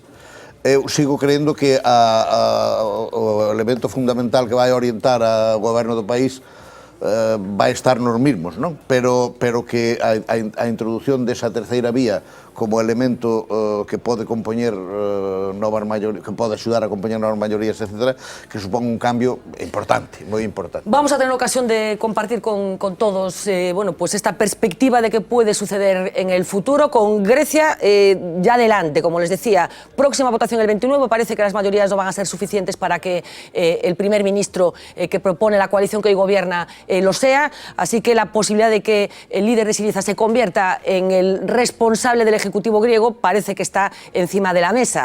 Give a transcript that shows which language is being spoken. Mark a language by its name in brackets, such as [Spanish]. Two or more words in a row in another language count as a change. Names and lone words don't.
[Galician] Eu sigo creendo que o elemento fundamental que vai orientar ao goberno do país vai estar nos mismos, non? Pero que a introducción desa terceira vía como elemento que pode compoñer novas maiorías, que pode axudar a compoñer novas maiorías, etc., que supón un cambio importante, moi importante. [Spanish] Vamos a tener ocasión de compartir con todos bueno, pues esta perspectiva de qué puede suceder en el futuro, con Grecia ya adelante, como les decía, próxima votación el 29, parece que las mayorías no van a ser suficientes para que el primer ministro que propone la coalición que hoy gobierna lo sea, así que la posibilidad de que el líder de Syriza se convierta en el responsable del Ejecutivo griego parece que está encima de la mesa.